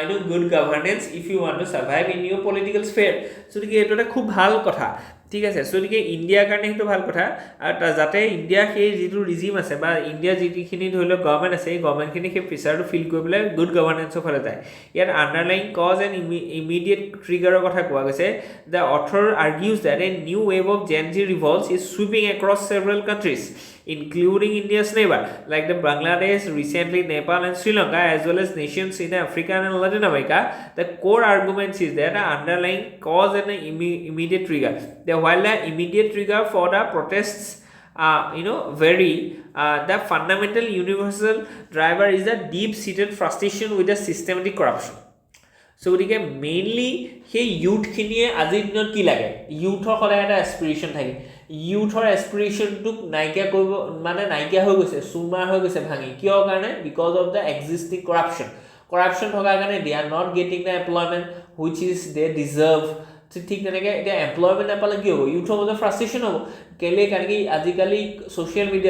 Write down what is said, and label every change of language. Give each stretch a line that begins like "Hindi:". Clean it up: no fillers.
English: good governance if you want to survive in your political sphere
Assamese: চ' গতিকে এইটো এটা খুব ভাল কথা ঠিক আছে চ' গতিকে ইণ্ডিয়াৰ কাৰণে সেইটো ভাল কথা আৰু যাতে ইণ্ডিয়াৰ সেই যিটো ৰিজিম আছে বা ইণ্ডিয়াৰ যিখিনি ধৰি লওক গভৰ্ণমেণ্ট আছে এই গভৰ্ণমেণ্টখিনি সেই প্ৰেছাৰটো ফিল কৰি পেলাই গুড গভাৰ্নেন্সৰ ফালে যায় ইয়াত আণ্ডাৰলাইং কজ এণ্ড ইমিডিয়েট ট্ৰিগাৰৰ কথা কোৱা গৈছে
English: The author argues that a new wave of Gen Z revolts is sweeping across several countries including India's neighbor like the Bangladesh, recently Nepal and Sri Lanka, as well as nations in Africa and Latin America. The core argument is that the underlying cause and the immediate trigger. While the immediate trigger for the protests vary, the fundamental universal driver is the deep-seated frustration with the systematic corruption.
Assamese: So গতিকে mainly সেই ইউথখিনিয়ে আজিৰ দিনত কি লাগে ইউথৰ সদায় এটা এস্পিৰেশ্যন থাকে ইউথৰ এস্পিৰেশ্যনটোক নাইকিয়া কৰিব মানে নাইকিয়া হৈ গৈছে চুৰমাৰ হৈ গৈছে ভাঙি কিয় কাৰণে
English: because of the existing corruption
Assamese: থকাৰ কাৰণে
English: they are not getting the employment which is they deserve
Assamese: ঠিক তেনেকৈ এতিয়া এমপ্লয়মেণ্ট নাপালে কি হ'ব ইউথৰ মাজত ফ্ৰাষ্ট্ৰেশ্যন হ'ব কেলে কাৰণ কি আজিকালি ছ'চিয়েল